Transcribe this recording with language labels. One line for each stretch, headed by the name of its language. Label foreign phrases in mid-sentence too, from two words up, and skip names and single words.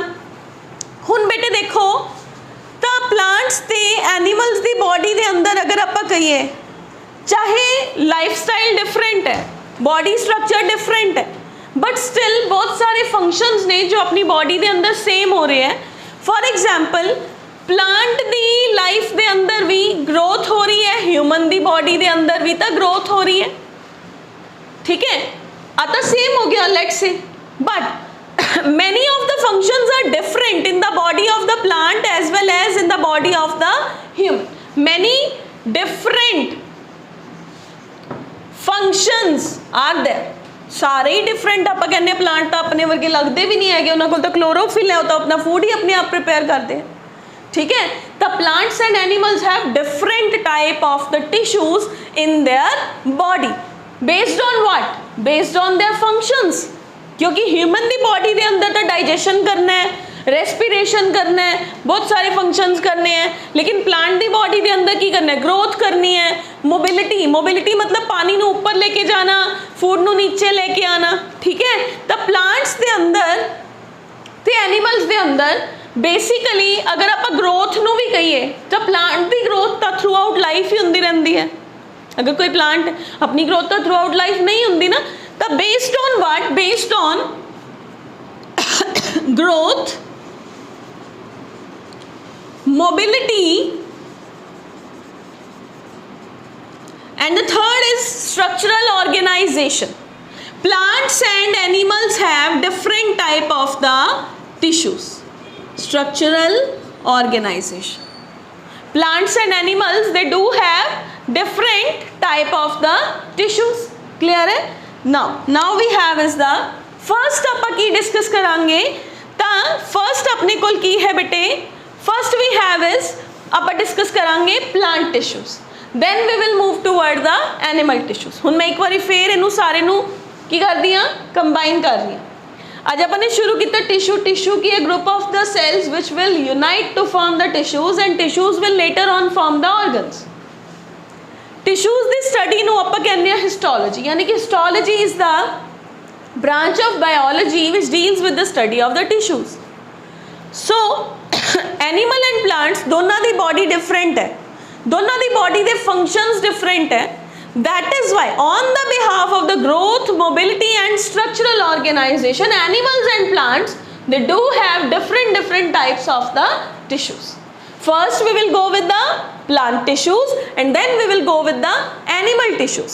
Hindi: हुण बेटे देखो तो प्लांट्स ते एनिमल्स दी बॉडी के अंदर अगर आप कहिए चाहे
English: lifestyle different
Hindi: है,
English: body structure different
Hindi: है,
English: but still
Hindi: बहुत सारे फंक्शंस ने जो अपनी बॉडी के अंदर सेम हो रहे हैं।
English: for example plant
Hindi: दी लाइफ के अंदर भी ग्रोथ हो रही है, ह्यूमन दी बॉडी के अंदर भी तो ग्रोथ हो रही है। ठीक है। आता सेम हो गया
English: let's say, बट many of the functions are different in the body of the plant as well as in the body of the human. Many different functions are there.
Hindi: सारे ही डिफरेंट आप कहने प्लांट तो अपने वर्गे लगते भी नहीं है, उन्होंने को तो क्लोरोफिल है, तो अपना फूड ही अपने आप प्रिपेयर करते हैं। ठीक है।
English: the plants and animals have different type of the tissues in their body based on what? based on their functions.
Hindi: क्योंकि ह्यूमन दी बॉडी के अंदर तो डाइजेशन करना है, रेस्पिरेशन करना है, बहुत सारे फंक्शंस करने हैं, लेकिन प्लांट दी बॉडी के अंदर की करना है? ग्रोथ करनी है, मोबिलिटी। मोबिलिटी मतलब पानी नू ऊपर लेके जाना, फूड नू नीचे लेके आना। ठीक है। तो प्लांट्स के अंदर ते एनिमल्स के अंदर बेसिकली अगर आप ग्रोथ नू भी कहिए तो प्लांट की ग्रोथ तो
English: throughout life
Hindi: ही होंदी रहती है। अगर कोई प्लांट अपनी ग्रोथ तो
English: throughout life
Hindi: नहीं होंगी ना, तो
English: based on what? based on growth mobility, and the third is structural organization. Plants and animals have different type of the tissues. Structural organization. Plants and animals, they do have different type of the tissues.
Punjabi: Clear है?
English: Now we have is the first
Punjabi: ਆਪਾਂ ਕੀ discuss ਕਰਾਂਗੇ ਤਾਂ first ਆਪਣੇ ਕੋਲ ਕੀ ਹੈ ਬੇਟੇ,
English: first we have is ਆਪਾਂ discuss ਕਰਾਂਗੇ plant tissues, then we will move toward the animal tissues.
Punjabi: ਹੁਣ ਮੈਂ ਇੱਕ ਵਾਰੀ ਫੇਰ ਇਹਨੂੰ ਸਾਰੇ ਨੂੰ ਕੀ ਕਰਦੀ ਹਾਂ, ਕੰਬਾਈਨ ਕਰ ਰਹੀ ਹਾਂ। ਅੱਜ ਆਪਾਂ ਨੇ ਸ਼ੁਰੂ ਕੀਤਾ tissue ਕੀ ਹੈ,
English: group of the cells which will unite to form the tissues and tissues will later on form the organs. Tissues ਦੀ study
Punjabi: ਨੂੰ ਆਪਾਂ ਕਹਿੰਦੇ ਹਾਂ
English: histology,
Punjabi: ਯਾਨੀ ਕਿ
English: histology is the branch of biology which deals with the study of the tissues. So animal and plants
Punjabi: ਦੋਨਾਂ ਦੀ
English: body different ਹੈ,
Punjabi: ਦੋਨਾਂ ਦੀ
English: body ਦੇ functions different ਹੈ. That is why on the behalf of the growth, mobility and structural organization, animals and plants, they do have different types of the tissues. First we will go with the plant tissues and then we will go with the animal tissues.